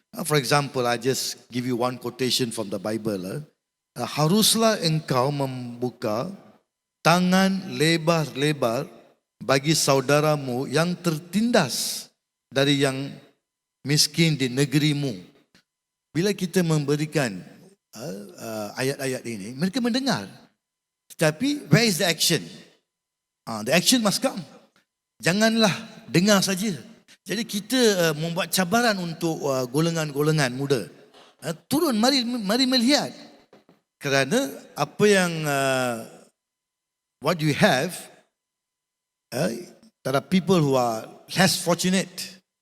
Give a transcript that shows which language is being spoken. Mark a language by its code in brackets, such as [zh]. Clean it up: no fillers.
[en] For example, I just give you one quotation from the Bible. [ms] Haruslah engkau membuka tangan lebar-lebar bagi saudaramu yang tertindas dari yang miskin di negerimu. Bila kita memberikan ayat-ayat ini, mereka mendengar. Tetapi [en] where is the action? The action must come. [ms] Janganlah dengar saja. Jadi kita membuat cabaran untuk golongan-golongan muda. Turun, mari melihat. Kerana apa yang [en] what you have, there are people who are less fortunate.